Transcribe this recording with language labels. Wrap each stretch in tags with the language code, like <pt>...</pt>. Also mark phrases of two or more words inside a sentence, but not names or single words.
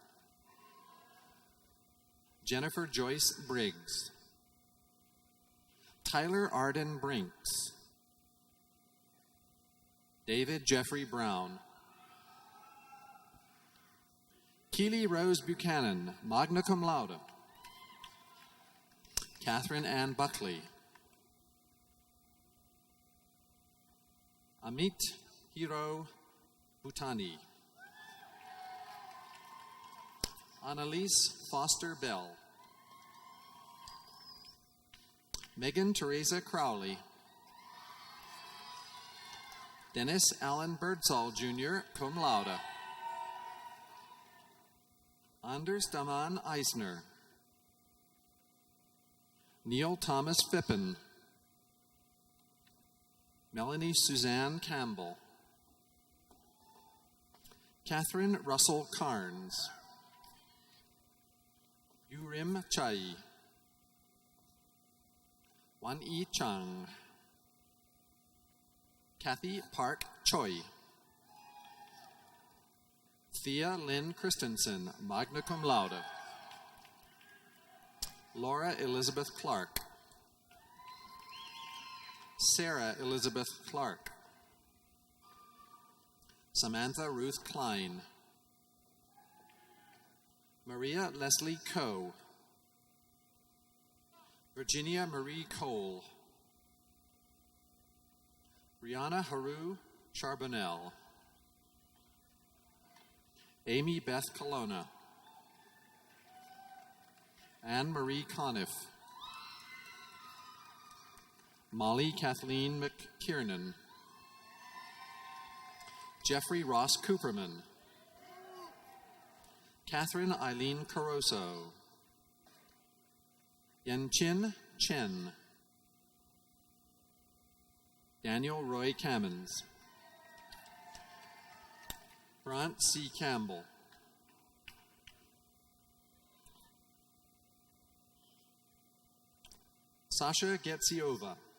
<en>Jennifer Joyce Briggs. Tyler Arden Brinks. David Jeffrey Brown. Keely Rose Buchanan,</en> <la>magna cum laude.</la> <en>Catherine Ann Buckley. Amit Hiro Bhutani. Annalise Foster Bell. Megan Teresa Crowley. Dennis Allen Birdsall Jr.,</en> <la>cum laude.</la> <en>Anders Daman Eisner. Neil Thomas Phippen. Melanie Suzanne Campbell. Catherine Russell Carnes. Yurim Chai. Wan Yi Chang. Kathy Park Choi. Thea Lynn Christensen,</en> <la>magna cum laude.</la> <en>Laura Elizabeth Clark. Sarah Elizabeth Clark. Samantha Ruth Klein. Maria Leslie Coe. Virginia Marie Cole. Rihanna Haru Charbonnel. Amy Beth Colonna. Anne Marie Conniff. Molly Kathleen McKiernan. Jeffrey Ross Cooperman. Catherine Eileen Caroso. Yenchin Chen. Daniel Roy Cammons. Brant C. Campbell. Sasha Getsiova.</en>